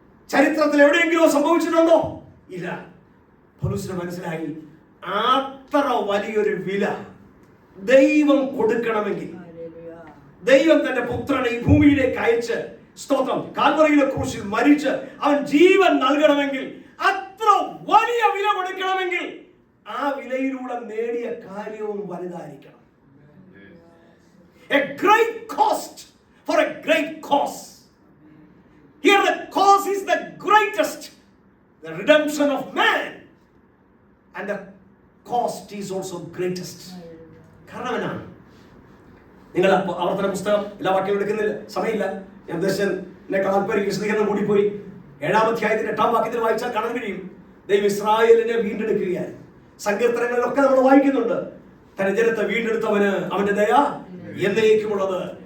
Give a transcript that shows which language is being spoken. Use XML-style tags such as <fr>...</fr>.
<ml>ചരിത്രത്തിൽ എവിടെയെങ്കിലും സംഭവിച്ചിട്ടുണ്ടോ? ഇല്ല. പൗലോസിന് മനസ്സിലായി, അത്ര വലിയൊരു വില ദൈവം കൊടുക്കണമെങ്കിൽ, ദൈവം തന്റെ പുത്രനെ ഈ ഭൂമിയിലേക്ക് അയച്ച്, സ്തോത്രം, കാൽവറിയിലെ ക്രൂശിൽ മരിച്ച് അവൻ ജീവൻ നൽകണമെങ്കിൽ, അത്ര വലിയ വില കൊടുക്കണമെങ്കിൽ ആ വിലയിലൂടെ നേടിയ കാര്യവും വലുതായിരിക്കണം.</ml> <en>A great cost for a great cause. Here the cause is the greatest, the redemption of man, and the cost is also greatest.</en> <ml>കാരണവനാണ്. നിങ്ങൾ ആവർത്തന പുസ്തകം എല്ലാ വാക്യവും എടുക്കുന്നില്ല, സമയമില്ല. ഞാൻ ദർശനെ താല്പര്യം വിശദീകരണം കൂടിപ്പോയി. 7-ാം അധ്യായത്തിന്റെ 8-ാം വാക്യത്തിൽ വായിച്ചാൽ കാണാൻ കഴിയും, ദൈവം ഇസ്രായേലിനെ വീണ്ടെടുക്കുകയാണ്. സങ്കീർത്തനങ്ങളിലൊക്കെ നമ്മൾ വായിക്കുന്നുണ്ട്, തന്റെ ജനത്തെ വീണ്ടെടുത്തവന് അവന്റെ ദയ എന്നേക്കുമുള്ളത്.</ml>